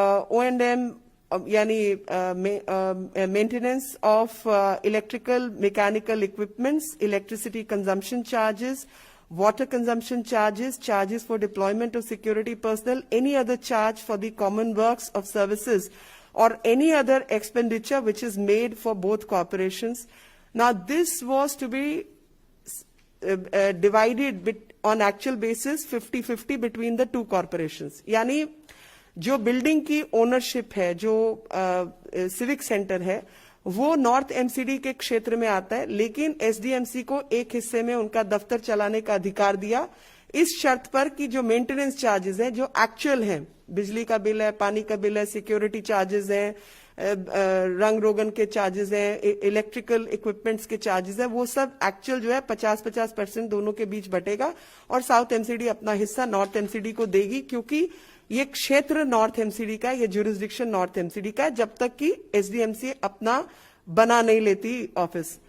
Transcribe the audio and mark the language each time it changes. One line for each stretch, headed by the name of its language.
English: O&M यानी maintenance of electrical mechanical equipments, electricity consumption charges, water consumption charges, charges for deployment of security personnel, any other charge for the common works of services or any other expenditure which is made for both corporations. Now this was to be divided on actual basis 50-50 between the two corporations.
Hindi: यानी जो building की ownership है, जो civic centre है, वो north MCD के क्षेत्र में आता है, लेकिन एसडीएमसी को एक हिस्से में उनका दफ्तर चलाने का अधिकार दिया इस शर्त पर कि जो मेंटेनेंस चार्जेस हैं, जो एक्चुअल हैं, बिजली का बिल है, पानी का बिल है, सिक्योरिटी चार्जेस हैं, रंग रोगन के चार्जेस हैं, इलेक्ट्रिकल इक्विपमेंट्स के चार्जेस हैं, वो सब एक्चुअल जो है 50-50% दोनों के बीच बटेगा और साउथ एमसीडी अपना हिस्सा नॉर्थ एमसीडी को देगी, क्योंकि ये क्षेत्र नॉर्थ एमसीडी का है, ये ज्यूरिसडिक्शन नॉर्थ एमसीडी का है, जब तक कि एसडीएमसी अपना बना नहीं लेती ऑफिस।